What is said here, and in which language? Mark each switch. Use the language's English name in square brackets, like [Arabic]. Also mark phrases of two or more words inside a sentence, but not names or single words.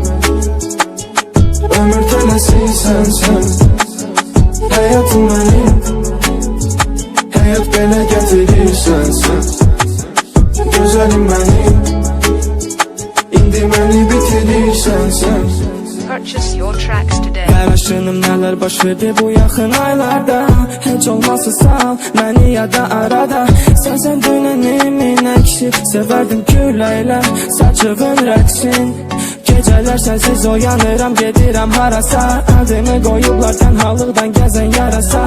[Azerbaijani] Ömür tələsirsən sən, həyatım mənim. Həyat belə gətirirsən sən, gözəlim mənim. İndi məni bitirirsən sən. [English] Purchase your tracks today. [Azerbaijani] Qaraşınım nələr baş verdi bu yaxın aylarda. Heç olmazsa sal məni yada arada. Sən dünənimin əksi, sevərdim küləklə saçığın rəqsin. Gecələr sənsiz oyanıram, gedirəm harasa. Adımı qoyublar tənhalıqdan gəzən yarasa.